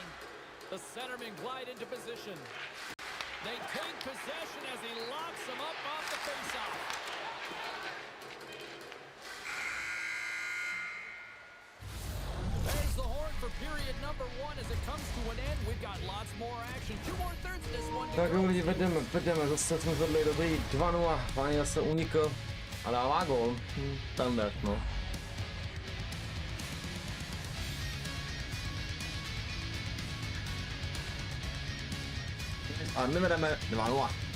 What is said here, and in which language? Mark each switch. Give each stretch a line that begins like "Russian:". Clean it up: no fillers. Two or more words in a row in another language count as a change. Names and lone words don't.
English: The centermen glide into position. They take possession as he locks them up off the faceoff. There's the horn for period number one as it comes to an end. We've got lots more action. 2 more thirds of this one to
Czech: Tak
English: go.
Czech: lidi, vedeme, zase jsme vedli dobrý 2-0, Váně zase unikl a dává gól. Standard, no. A my vedeme 2-0.